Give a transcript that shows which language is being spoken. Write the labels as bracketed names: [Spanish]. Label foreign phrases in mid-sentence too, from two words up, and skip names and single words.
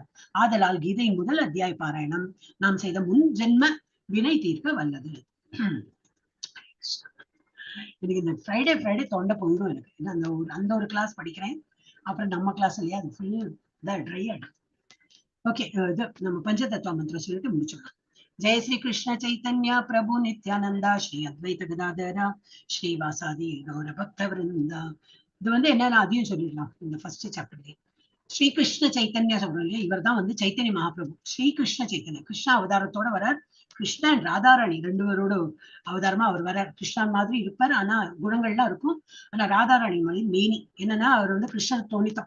[Tamil] ஆதலால் கீதையின் முதல் அத்தியாய பாராயணம் நாம் செய்த முன் ஜென்ம வினை தீர்க்க வல்லது. எனக்கு இந்த ஃப்ரைடே தொண்டை போயிடும் எனக்கு. அந்த ஒரு கிளாஸ் படிக்கிறேன், அப்புறம் நம்ம கிளாஸ் இல்லையா, அது [English] full dry [Tamil] ஆயிடும். ஓகே, இது நம்ம பஞ்சதத்துவ மந்திரம் சொல்லிட்டு முடிச்சிடலாம். [Sanskrit] जय श्री कृष्ण चैतन्य प्रभु नित्यानंदा श्री अद्वैत गदाधरा श्रीवासादि गौर भक्त वृंदा. [Tamil] இது வந்து என்னன்னா அதையும் சொல்லிடலாம். இந்த [English] first chapterல [Tamil] ஸ்ரீ கிருஷ்ண சைத்தன்யா சொல்றோம் இல்லையா, இவர் தான் வந்து சைத்தன்ய மகாபிரபு. ஸ்ரீ கிருஷ்ண சைத்தன்யா கிருஷ்ண அவதாரத்தோட வரார். கிருஷ்ணன் ராதாராணி ரெண்டு பேரோட அவதாரமா அவர் வரார். கிருஷ்ணன் மாதிரி இருப்பார், ஆனா குணங்கள்லாம் இருக்கும். ஆனா ராதாராணி மாதிரி மேனி என்னன்னா அவர் வந்து கிருஷ்ணன் தோணித்தான்.